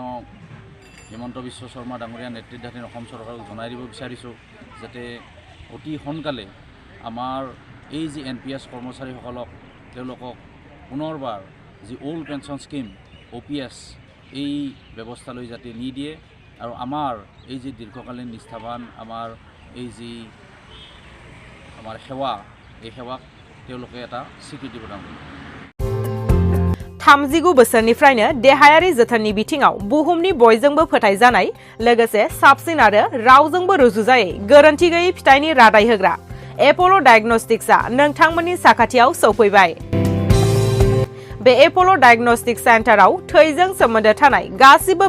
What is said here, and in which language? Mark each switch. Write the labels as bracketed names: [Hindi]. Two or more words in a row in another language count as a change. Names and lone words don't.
[Assamese] হিমন্ত বিশ্ব শৰ্মা ডাঙৰীয়া নেতৃত্বাধীন অসম চৰকাৰক জনাই দিব বিচাৰিছোঁ যাতে অতি সোনকালে আমাৰ এই যি NPS কৰ্মচাৰীসকলক তেওঁলোকক পুনৰবাৰ যি [English] old pension scheme [Assamese] OPS এই ব্যৱস্থালৈ যাতে নিদিয়ে আৰু আমাৰ এই যি দীৰ্ঘকালীন নিষ্ঠাবান আমাৰ এই যি আমাৰ সেৱা এই সেৱাক তেওঁলোকে এটা স্বীকৃতি প্ৰদান কৰে [Bodo] 39 बोसोरनिफ्रायनो देहायारि जोथोननि बिथिङाव बुहुमनि बयजोंबो फोथायजानाय लोगोसे साबसिन आरो रावजोंबो रुजुजायै गोरोन्थि गैयै फिथाइनि रादाय होग्रा एपोलो डायग्नोस्टिक्सआ नोंथांमोननि साखाथियाव सौफैबाय बे एपोलो डायग्नोस्टिक सेन्टाराव थैजों सोमोन्दो थानाय गासिबो